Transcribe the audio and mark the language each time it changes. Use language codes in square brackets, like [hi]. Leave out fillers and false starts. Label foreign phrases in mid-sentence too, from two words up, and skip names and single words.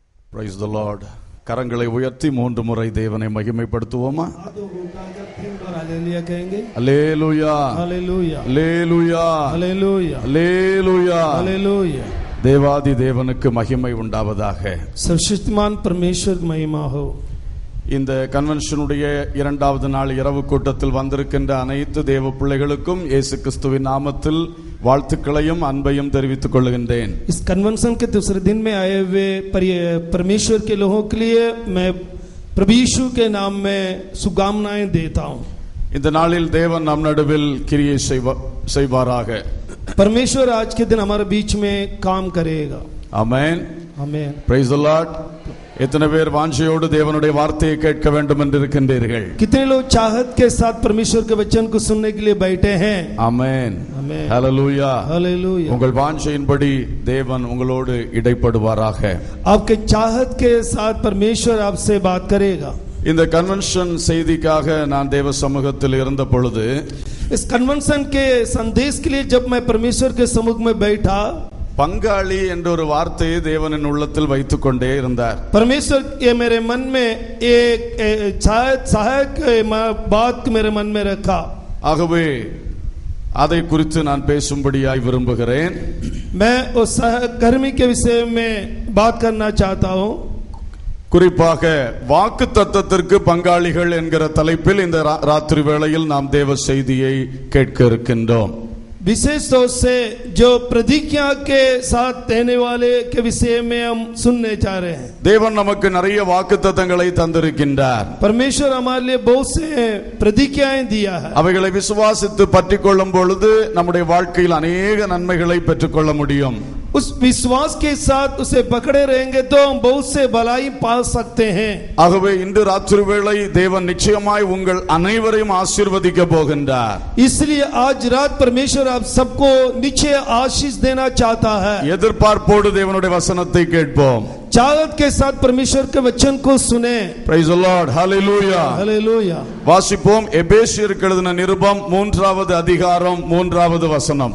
[en] Praise the Lord. [ta] கரங்களை உயர்த்தி 3 முறை தேவனை மகிமைப்படுத்துவோமா? அல்லேலூயா அல்லேலூயா அல்லேலூயா அல்லேலூயா அல்லேலூயா. தேவாதி தேவனுக்கு மகிமை உண்டாவதாக. [hi] सर्वशक्तिमान परमेश्वर की महिमा हो. [ta] இந்த கன்வென்ஷனுடைய 2வது நாள் இரவு கூட்டத்தில் வந்திருக்கின்ற அனைத்து தேவ பிள்ளைகளுக்கும் இயேசு கிறிஸ்துவின் நாமத்தில் வாழ்த்துக்களையும் அன்பையும் தெரிவித்துக் கொள்கின்றேன். [hi] इस कन्वेंशन के दूसरे दिन में आए हुए परमेश्वर के लोगों के लिए मैं प्रभु यीशु के नाम में शुभकामनाएं देता हूं. [ta] இந்த நாளில் தேவன் நம் நடுவில் கிரியை செய்வாராக. [hi] परमेश्वर आज के दिन हमारे बीच में काम करेगा. [ta] ஆமென் ஆமென். [en] Praise the Lord. [ta] எத்தனை பேர் வாஞ்சையோடு தேவனுடைய வார்த்தையை கேட்க வேண்டும் என்று இருக்கின்றீர்கள்? [hi] कितने लोग चाहत के साथ परमेश्वर के वचन को सुनने के लिए बैठे हैं? [ta] ஆமென் ஆமென். ஹalleluya [hi] हालेलुया. [ta] உங்கள் வாஞ்சையின்படி தேவன் உங்களோடு இடைப்படுவாராக. [hi] आपके चाहत के साथ परमेश्वर आपसे बात करेगा. [ta] இந்த கன்வென்ஷன் செய்திக்காக நான் தேவ சமூகத்தில் இருந்த பொழுது [hi] इस कन्वेंशन के संदेश के लिए जब मैं परमेश्वर के सम्मुख में बैठा, [ta] பங்காளி என்ற ஒரு வார்த்தையை தேவனின் உள்ளத்தில் வைத்துக் கொண்டே இருந்தார். [hi] परमेश्वर ये मेरे मन में एक सहायक बात मेरे मन में रखा. [ta] ஆகவே அதை குறித்து நான் பேசும்படியாய் விரும்புகிறேன். [hi] मैं उस सहकर्मी के विषय में बात करना चाहता हूँ. [ta] குறிப்பாக வாக்கு தத்தத்திற்கு பங்காளிகள் என்கிற தலைப்பில் இந்த ராத்திரி வேளையில் நாம் தேவ செய்தியை கேட்க இருக்கின்றோம். [hi] विशेष तौर से जो प्रतिज्ञा के साथ देने वाले के विषय में हम सुनने जा रहे हैं. [ta] தேவன் நமக்கு நிறைய வாக்குத்தத்தங்களை தந்திருக்கின்றார். [hi] परमेश्वर हमारे लिए बहुत से प्रतिज्ञाएं दिया है. [ta] அவைகளை விசுவாசித்து பற்றிக்கொள்ளும் பொழுது நம்முடைய வாழ்க்கையில் अनेक நன்மைகளை பெற்றுக்கொள்ள முடியும். [hi] उस विश्वास के साथ उसे पकड़े रहेंगे तो हम बहुत से भलाई पा सकते हैं. [ta] ஆகவே இன்று ராத்திரி வேளை தேவன் நிச்சயமாய் உங்கள் அனைவரையும் ஆசீர்வதிக்க போகின்றார். [hi] इसलिए आज रात परमेश्वर आप सबको निश्चय आशीष देना चाहता है. [ta] எதிர்பார்ப்போடு தேவனுடைய வசனத்தை கேட்போம். [hi] चाहत के साथ परमेश्वर के वचन को सुने. [en] Praise the Lord. Hallelujah. [hi] हालेलुया. [ta] வாசிப்போம் எபேசியருக்கு எழுதின நிருபம் 3வது அதிகாரம் 3வது வசனம்.